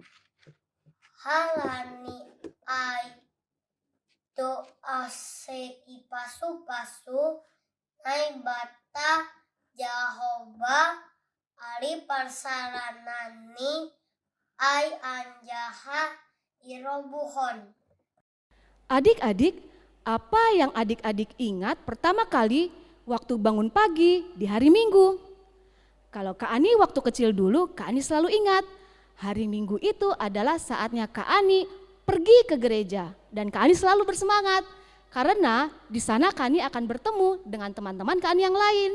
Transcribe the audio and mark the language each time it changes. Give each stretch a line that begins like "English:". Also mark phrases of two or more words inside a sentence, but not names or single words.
Batak Simalungun: halani ai do ase ipasu-pasu naibata Jahoba ali parsaranani ai anjaha irobuhon.
Indonesian: Adik-adik, apa yang adik-adik ingat pertama kali waktu bangun pagi di hari Minggu? Kalau Kak Ani waktu kecil dulu, Kak Ani selalu ingat hari Minggu itu adalah saatnya Kak Ani pergi ke gereja dan Kak Ani selalu bersemangat karena di sana Kak Ani akan bertemu dengan teman-teman Kak Ani yang lain.